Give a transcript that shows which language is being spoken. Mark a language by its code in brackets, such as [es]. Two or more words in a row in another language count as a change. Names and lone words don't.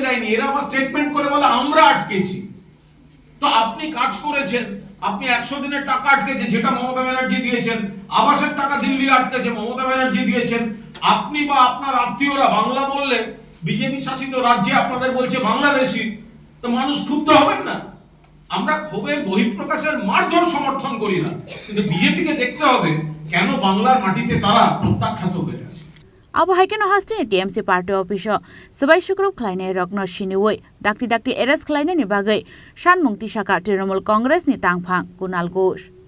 [bn] দেয়নি এরা আমার স্টেটমেন্ট করে বলে আমরা আটকেছি তো আপনি কাজ করেছেন আপনি 100 দিনের টাকা আটকেছে যেটা মমতা ব্যানার্জি দিয়েছেন আবাসের টাকা দিল্লি আটকেছে মমতা ব্যানার্জি দিয়েছেন আপনি বা আপনার আত্মীয়রা বাংলা বললে বিজেপি শাসিত রাজ্যে আপনাদের বলছে বাংলাদেশি তো মানুষ ক্ষুব্ধ হবেন না আমরা ক্ষোভের বহিঃপ্রকাশের মারধর সমর্থন করি না কিন্তু বিজেপিকে দেখতে হবে কেন বাংলার মাটিতে তারা প্রত্যাখ্যাত হয়ে আছে [trp] abo haikeno Hasteni TMC [en] party office [trp] sabai shukrop khlainai rokno siniwoi dakti arrest khlainai ni bagai sanmung Sakha Trinamool Congress ni Tangphang Kunal Ghosh